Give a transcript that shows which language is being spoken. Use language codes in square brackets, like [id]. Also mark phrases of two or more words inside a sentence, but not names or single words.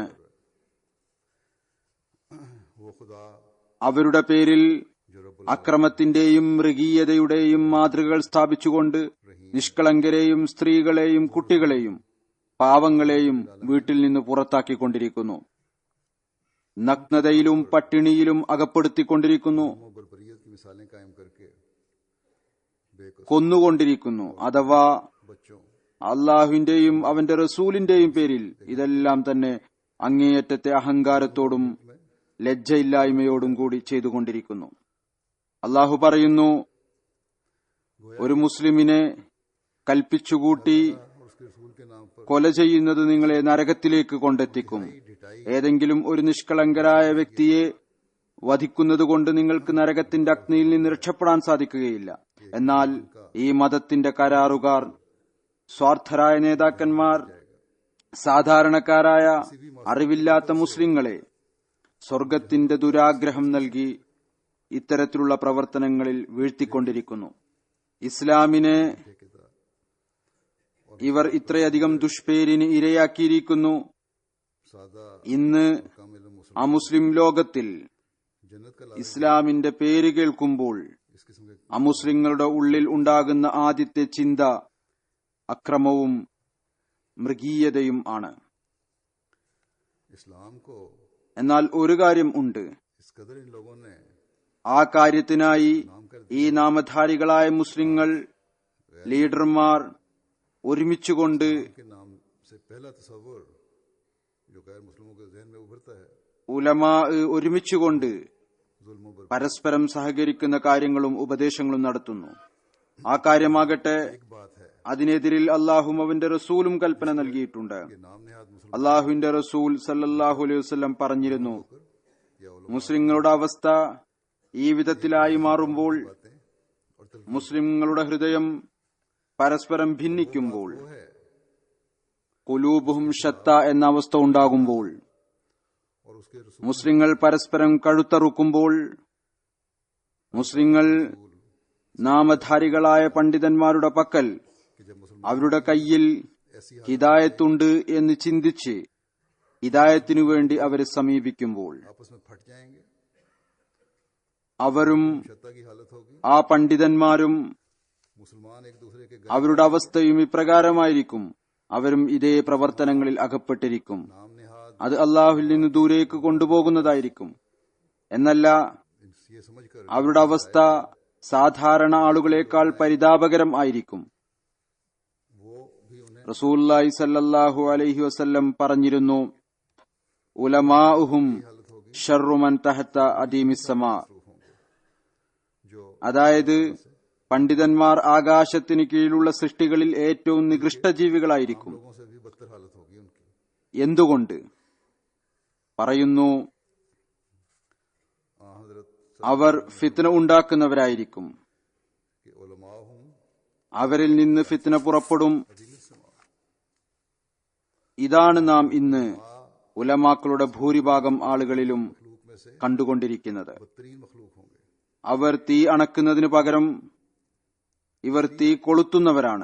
[ml] അവരുടെ പേരിൽ അക്രമത്തിന്റെയും മൃഗീയതയുടെയും മാതൃകകൾ സ്ഥാപിച്ചുകൊണ്ട് നിഷ്കളങ്കരെയും സ്ത്രീകളെയും കുട്ടികളെയും പാവങ്ങളെയും വീട്ടിൽ നിന്ന് പുറത്താക്കിക്കൊണ്ടിരിക്കുന്നു. നഗ്നതയിലും പട്ടിണിയിലും അകപ്പെടുത്തിക്കൊണ്ടിരിക്കുന്നു, [ur] بربریت کی مثالیں قائم کر کے [ml] കൊന്നുകൊണ്ടിരിക്കുന്നു. അഥവാ [ur] بچوں [ml] അള്ളാഹുവിന്റെയും അവന്റെ റസൂലിന്റെയും പേരിൽ ഇതെല്ലാം തന്നെ അങ്ങേയറ്റത്തെ അഹങ്കാരത്തോടും ലജ്ജയില്ലായ്മയോടും കൂടി ചെയ്തുകൊണ്ടിരിക്കുന്നു. അള്ളാഹു പറയുന്നു, ഒരു മുസ്ലിമിനെ കൽപ്പിച്ചുകൂട്ടി [ur] اور اس کے رسول کے نام پر [ml] കൊല ചെയ്യുന്നത് നിങ്ങളെ നരകത്തിലേക്ക് കൊണ്ടെത്തിക്കും. ഏതെങ്കിലും ഒരു നിഷ്കളങ്കരായ വ്യക്തിയെ വധിക്കുന്നതുകൊണ്ട് നിങ്ങൾക്ക് നരകത്തിന്റെ അഗ്നിയിൽ നിന്ന് രക്ഷപ്പെടാൻ സാധിക്കുകയില്ല. എന്നാൽ ഈ മതത്തിന്റെ കരാറുകാർ, സ്വാർത്ഥരായ നേതാക്കന്മാർ, സാധാരണക്കാരായ അറിവില്ലാത്ത മുസ്ലിങ്ങളെ സ്വർഗത്തിന്റെ ദുരാഗ്രഹം നൽകി ഇത്തരത്തിലുള്ള പ്രവർത്തനങ്ങളിൽ വീഴ്ത്തിക്കൊണ്ടിരിക്കുന്നു. ഇസ്ലാമിനെ ഇവർ ഇത്രയധികം ദുഷ്പേരിന് ഇരയാക്കിയിരിക്കുന്നു. [ur] سادہ [ml] ഇന്ന് [ur] کامل مسلم [ml] അമുസ്ലിം ലോകത്തിൽ [ur] جنت کا [ml] ഇസ്ലാമിന്റെ പേര് കേൾക്കുമ്പോൾ [ur] اس قسم کے [ml] അമുസ്ലിങ്ങളുടെ ഉള്ളിൽ ഉണ്ടാകുന്ന ആദ്യത്തെ ചിന്ത അക്രമവും മൃഗീയതയും ആണ്. [ur] اسلام کو [ml] എന്നാൽ ഒരു കാര്യം ഉണ്ട്, [ur] اس قدر ان لوگوں نے [ml] ആ കാര്യത്തിനായി ഈ നാമധാരികളായ മുസ്ലിങ്ങൾ ലീഡർമാർ ഒരുമിച്ചുകൊണ്ട് [ur] کے نام سے پہلا تصور جو غیر مسلموں کے ذہن میں ابھرتا ہے [ml] ഉലമാ ഒരുമിച്ചുകൊണ്ട് [ur] ظلموں پر [ml] പരസ്പരം സഹകരിക്കുന്ന കാര്യങ്ങളും ഉപദേശങ്ങളും നടത്തുന്നു. ആ കാര്യമാകട്ടെ [ur] ایک بات ہے [ml] അതിനെതിരിൽ അള്ളാഹും അവന്റെ റസൂലും കൽപ്പന നൽകിയിട്ടുണ്ട്. [ur] کہ نام نہاد مسلم [ml] അള്ളാഹുവിന്റെ റസൂൽ [ar] صلى الله عليه وسلم [ml] പറഞ്ഞിരുന്നു, [ur] یا علما [ml] മുസ്ലിങ്ങളുടെ അവസ്ഥ ഈ വിധത്തിലായി മാറുമ്പോൾ, [ur] باتیں اور تلقین [ml] മുസ്ലിങ്ങളുടെ ഹൃദയം പരസ്പരം ഭിന്നിക്കുമ്പോൾ, [ur] وہ ہے [ar] قلوبهم شتى [ml] എന്ന അവസ്ഥ ഉണ്ടാകുമ്പോൾ, [ur] اور اس کے رسول [ml] മുസ്ലിങ്ങൾ പരസ്പരം കഴുത്തറുക്കുമ്പോൾ, മുസ്ലിങ്ങൾ നാമധാരികളായ പണ്ഡിതന്മാരുടെ പക്കൽ [ur] کہ جب مسلمان [ml] അവരുടെ കയ്യിൽ [ur] ایسی [ml] ഹിദായത്തുണ്ട് എന്ന് ചിന്തിച്ച് ഹിദായത്തിനു വേണ്ടി അവരെ സമീപിക്കുമ്പോൾ, [ur] آپس میں پھٹ جائیں گے, [ml] അവരും [ur] شتہ کی حالت ہوگی, [ml] ആ പണ്ഡിതന്മാരും [ur] مسلمان ایک دوسرے کے [ml] അവരുടെ അവസ്ഥയും ഇപ്രകാരമായിരിക്കും. അവരും ഇതേ പ്രവർത്തനങ്ങളിൽ അകപ്പെട്ടിരിക്കും. [ur] نام نہاد [ml] അത് അള്ളാഹുവിൽ നിന്ന് ദൂരേക്ക് കൊണ്ടുപോകുന്നതായിരിക്കും. എന്നല്ല, [ur] یہ سمجھ کر [ml] അവരുടെ അവസ്ഥ സാധാരണ ആളുകളെക്കാൾ പരിതാപകരം ആയിരിക്കും. [ur] وہ بھی انہیں [ml] റസൂലുള്ളാഹി [ar] صلى الله عليه وسلم [ml] പറഞ്ഞിരുന്നു, [ar] علماؤهم شر من تحت أديم السماء. [ur] جو [ml] അതായത് പണ്ഡിതന്മാർ ആകാശത്തിന് കീഴിലുള്ള സൃഷ്ടികളിൽ ഏറ്റവും നികൃഷ്ട ജീവികളായിരിക്കും. [ur] لوگوں سے بھی بدتر حالت ہوگی ان کی [ml] എന്തുകൊണ്ട്? പറയുന്നു, [ur] حضرت [ml] അവർ ഫിത്ന ഉണ്ടാക്കുന്നവരായിരിക്കും. [ur] کے علما ہوں [ml] അവരിൽ നിന്ന് ഫിത്ന പുറപ്പെടും. ഇതാണ് നാം ഇന്ന് ഉലമാക്കളുടെ ഭൂരിഭാഗം ആളുകളിലും [ur] مخلوق میں سے [ml] കണ്ടുകൊണ്ടിരിക്കുന്നത്. [ur] بدترین مخلوق ہوں گے [ml] അവർ തീ അണക്കുന്നതിനു പകരം ഇവർ തീ കൊളുത്തുന്നവരാണ്.